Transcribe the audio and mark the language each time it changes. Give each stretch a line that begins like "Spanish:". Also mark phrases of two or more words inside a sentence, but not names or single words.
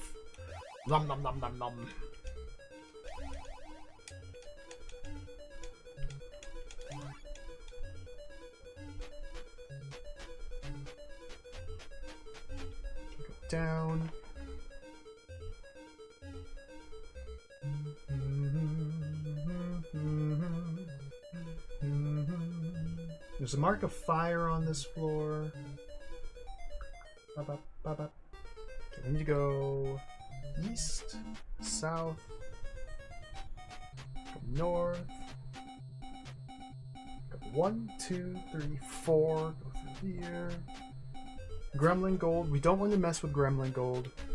English: Nom nom nom nom nom. Go down. There's a mark of fire on this floor. Okay, we need to go east, south, go north. Go 1, 2, 3, 4. Go through here. Gremlin gold. We don't want to mess with gremlin gold.